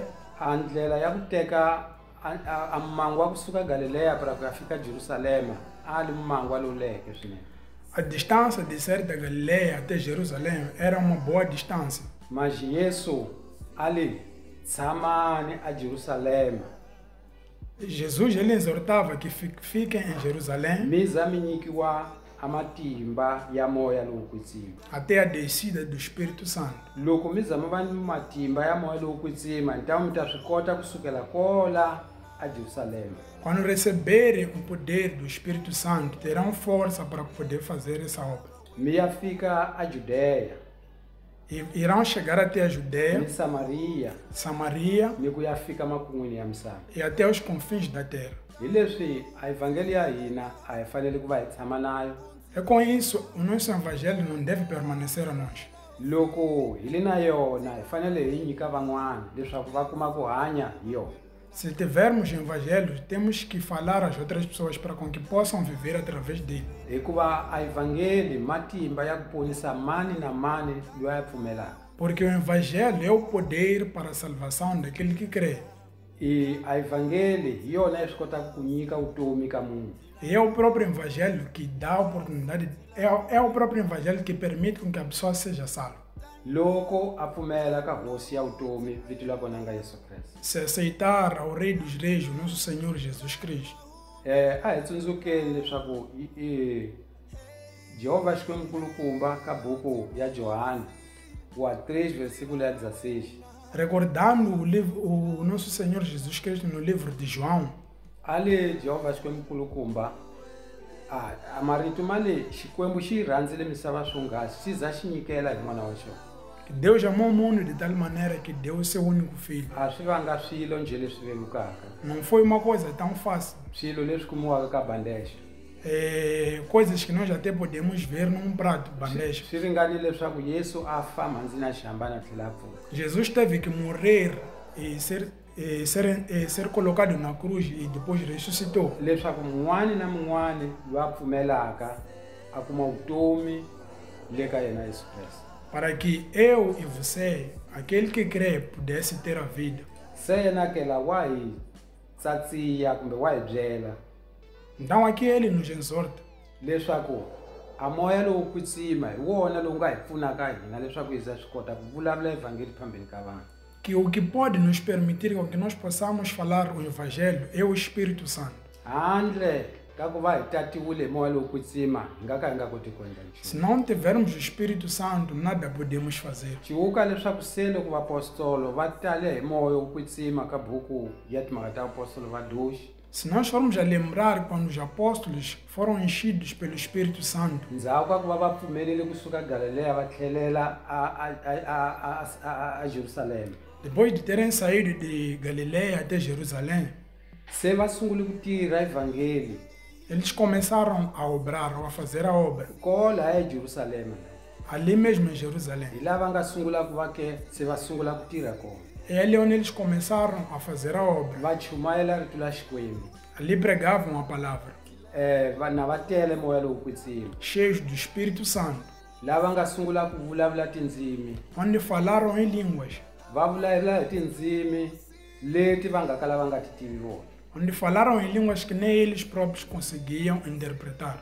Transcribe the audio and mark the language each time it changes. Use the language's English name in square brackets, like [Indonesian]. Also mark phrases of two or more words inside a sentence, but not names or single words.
[Tsonga] A ndlela ya ku teka a mmangu wa kusuka Galileya para ku ya fika Jerusalema a ri mmangu lowu leheke swinene. [Portuguese] A distância de sair da Galileia até Jerusalém era uma boa distância. [Tsonga] Mas Yesu ali tshamani a Jerusalema. [Portuguese] Jesus ele exortava que fiquem em Jerusalém. [Tsonga] Mi za mi nyikiwa a matimba ya moya lowo kwetsima. [Portuguese] Até a descida do Espírito Santo. [Tsonga] Loko mi za mi va ni matimba ya moya lowo kwetsima então mi ta swi kota kusukela kola a Jerusalema. [Portuguese] Quando receberem o poder do Espírito Santo, terão força para poder fazer essa obra. [Tsonga] Mi ya fika a Judeia. [Portuguese] E irão chegar até a Judeia, [Tsonga] Ni Samaria ni ku ya fika makun'wini ya misava. [Portuguese] e até os confins da terra. [Tsonga] Hi leswi a ivhangeli ya hina a hi fanele ku va hi tshama nayo. [Portuguese] É com isso, o nosso evangelho não deve permanecer a nós. [Tsonga] loko hi ri na yona hi fanele hi nyika van'wana leswaku va kuma ku hanya hi yona. [Portuguese] Se tivermos o evangelho, temos que falar às outras pessoas para com que possam viver através dele. [Tsonga] Hikuva a evangeli matimba ya ku ponisa mani na mani loyi a pfumelaka. [Portuguese] Porque o evangelho é o poder para a salvação daquele que crê. [Tsonga] E a evangeli hi yona yi swi kotaka ku nyika vutomi ka munhu. [Portuguese] E é o próprio evangelho que dá a oportunidade, é o próprio evangelho que permite com que a pessoa seja salva. [Tsonga] Loko a pfumela ka hosi ya vutomi vito la kona nga Yesu Kreste. [Portuguese] Se aceitar ao Rei dos Reis, o nosso Senhor Jesus Cristo. [Tsonga] A hi tsundzukeni leswaku Jehovha Xikwembu-Nkulukumba ka buku ya Johana wa 3 versículo ya 16. [Portuguese] Recordando o nosso Senhor Jesus Cristo no livro de João, [Tsonga] Ali Jehovha Xikwembu-Nkulukumba a marito male Xikwembu xi rhandzile misava swonghasi xi za xi nyikela hi n'wana wa xona. [Portuguese] que Deus amou o mundo de tal maneira que deu o seu único filho. [Tsonga] A swi vanga swilo nje leswi velukaka, [Portuguese] Não foi uma coisa tão fácil. [Tsonga] swilo leswi kumiwaka ka bandeja. [Portuguese] Coisas que nós até podemos ver num prato, bandeja. [Tsonga] Swi ringanile leswaku Yesu a fa mhandzi na xihambana a tlhela a pfuka. [Portuguese] Jesus teve que morrer e ser colocado na cruz e depois ressuscitou. [Tsonga] Leswaku mun'wani na mun'wani loyi a pfumelaka a kuma vutomi le ka yena Yesu Kreste. [Portuguese] Para que eu e você, aquele que crê, pudesse ter a vida. [Tsonga] Se yena kela wa hi tsatsiya kumbe wa hi byela [Portuguese] Então aqui ele nos exorta [Tsonga] leswaku a moya lowu kwitsima hi wona lowu nga hi pfunaka hina leswaku hi za swi kota ku vulavula evhangeli phambeni ka vanhu. [Portuguese] que o que pode nos permitir com que nós possamos falar o Evangelho é o Espírito Santo. [Tsonga] Handle ka ku va hi tatiwile hi moya lowu kwitsima hi nga ka hi nga koti ku endla nchumu. [Portuguese] Se não tivermos o Espírito Santo, nada podemos fazer. [Tsonga] Ciwuka leswaku se loko vaapostolo va tale hi moya wo kwitsima ka buku ya timhaka ta apostolo va doxi, [Portuguese] Se nós formos a lembrar quando os apóstolos foram enchidos pelo Espírito Santo, [Tsonga] ndzhaku ka ku va va pfumelele kusuka Galileya va tlhelela a Jerusalema, [Portuguese] depois de terem saído de Galileia até Jerusalém, [Tsonga] se va sungule ku tirha evhangeli [Portuguese] eles começaram a obrar ou a fazer a obra [Tsonga] kola eJerusalema. [Portuguese] ali mesmo em Jerusalém. [Tsonga] Hi lava nga sungula ku va ke se va sungula ku tirha kona. [Portuguese] É ali onde eles começaram a fazer a obra. [Tsonga] Va chumayela rito la Xikwembu. [Portuguese] Ali pregavam a palavra, [Tsonga] Na va tele moya lowu kwitsima. [Portuguese] cheios do Espírito Santo, [Tsonga] Lava nga sungula ku vulavula tindzimi, [Portuguese] onde falaram em línguas, [Tsonga] va vulavula hi tindzimi leti va nga kala va nga ti tivi vona. [Portuguese] onde falaram em línguas que nem eles próprios conseguiam interpretar.